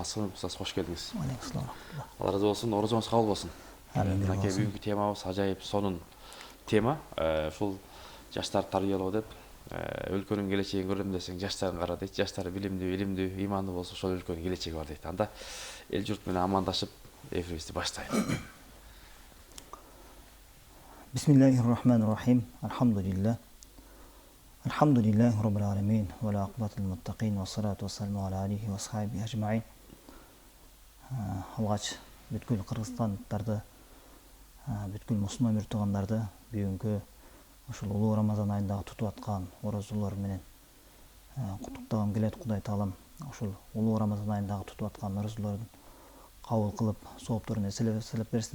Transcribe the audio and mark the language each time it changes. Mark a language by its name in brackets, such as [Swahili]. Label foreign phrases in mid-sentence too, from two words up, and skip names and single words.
[Arabic] السلام عليكم, [Kyrgyz] кош келдиңиз. Алла разы болсун, орозоңуз кабыл болсун. Мынакей бүгүнкү темабыз ажайып сонун тема. Ушул жаштарды тарбиялоо деп, өлкөнүн келечегин көрөм десең жаштарын кара дейт. Жаштар билимдүү, илимдүү, имандуу болсо ошол өлкөнүн келечеги бар дейт. Анда эл журт менен амандашып эфирибизди баштайлы. [Arabic] بسم الله الرحمن الرحيم. الحمد لله. الحمد لله رب العالمين والعاقبة للمتقين والصلاة والسلام على آله وصحبه أجمعين. [Kyrgyz] Алгач бүткүл кыргызстандыктарды, бүткүл мусулман муртугандарды бүгүнкү ушул улуу Рамазан айындагы тутуп аткан орозолор менен куттуктагым келет. Кудай таалам ушул улуу Рамазан айындагы тутуп аткан орозолордун кабыл кылып, соопторун эселеп берсин.